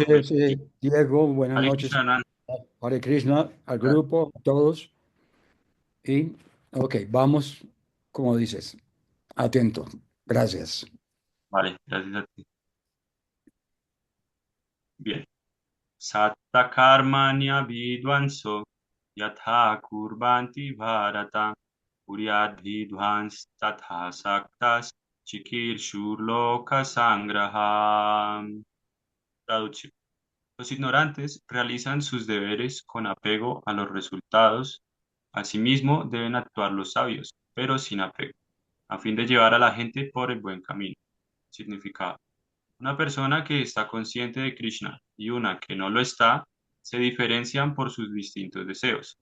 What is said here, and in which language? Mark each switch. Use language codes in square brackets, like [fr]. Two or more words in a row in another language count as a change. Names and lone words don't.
[es] noches, 25. Diego. Buenas Hare noches, Krishna, Hare Krishna, al grupo, a todos. Y, ok, vamos, como dices, atento. Gracias. vale, gracias a ti. Bien. [sa] Satta karmanya vidvanso yatha kurbanti bharata kuryad vidvans tatha saktas chikir shurloka sangraham. [es] Traducción. Los ignorantes realizan sus deberes con apego a los resultados. Asimismo, deben actuar los sabios, pero sin apego, a fin de llevar a la gente por el buen camino. Significado. Una persona que está consciente de Krishna y una que no lo está, se diferencian por sus distintos deseos.